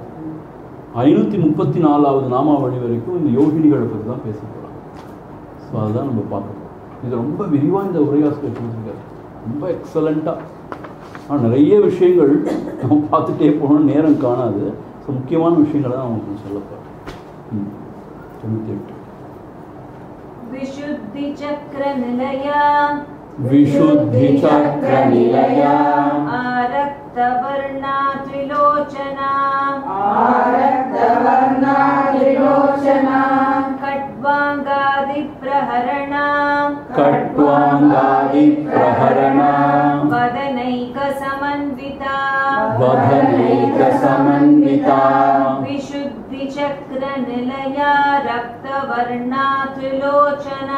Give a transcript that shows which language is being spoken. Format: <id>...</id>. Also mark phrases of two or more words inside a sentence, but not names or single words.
<ta>534வது நாமாவளி வரைக்கும் இந்த யோகினிகளை பற்றி தான் பேச போகிறாங்க. ஸோ அதுதான் நம்ம பார்க்கணும். இது ரொம்ப விரிவாக இந்த உரையாசிரியர் கொடுத்துருக்காரு, ரொம்ப எக்ஸலண்ட்டாக. ஆனால் நிறைய விஷயங்கள் நம்ம பார்த்துட்டே போகணும், நேரம் காணாது. ஸோ முக்கியமான விஷயங்களை தான் அவங்களுக்கு சொல்ல போகிறேன். 98</ta> <sa>विशुद्धि चक्र निलया विशुद्धि चक्र निलया आरक्त वर्णा त्रिलोचना खड्वांगादि प्रहरणा वदनैक समन्विता विशुद्धि चक्र निलया रक्तवर्णा त्रिलोचना</sa>